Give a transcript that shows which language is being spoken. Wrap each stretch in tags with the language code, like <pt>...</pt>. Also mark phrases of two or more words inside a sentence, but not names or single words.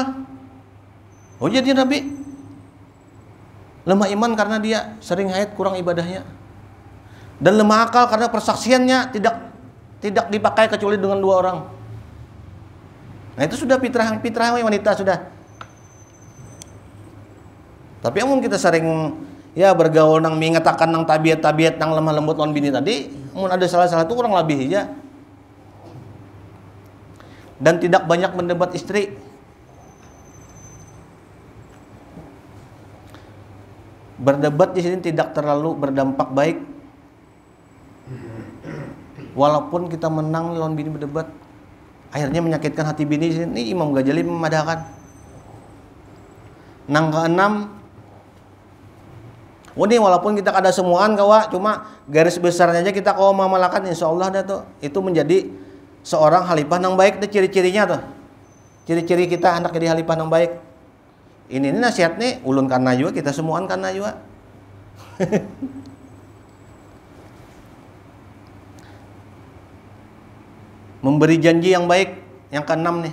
<id>Oh jadi Nabi lemah iman karena dia sering haid, kurang ibadahnya. Dan lemah akal karena persaksiannya tidak dipakai kecuali dengan 2 orang. Nah itu sudah fitrah wanita sudah.</id> <bjn>Tapi amun kita sering ya bergaul nang mengatakan nang tabiat nang lemah lembut lawan bini tadi, amun ada salah-salah itu kurang lebih aja.</bjn> <id>Dan tidak banyak mendebat istri. Berdebat di sini tidak terlalu berdampak baik. Walaupun kita menang lawan bini berdebat, akhirnya menyakitkan hati bini.</id> <bjn>Ini Imam Ghazali memadahkan. Nang ke-6, ini walaupun kita kada semuaan kawa, cuma garis besarnya aja kita kawa mamalakan,</bjn> <ar>إن شاء الله</ar> <bjn>dah tuh.</bjn> <id>Itu menjadi seorang khalifah yang baik, itu ciri-cirinya tuh. Ciri-ciri kita anak jadi khalifah yang baik. Ini nasihat nih, ulun karena juga, kita semuaan karena juga. Memberi janji yang baik, yang ke-6 nih.</id>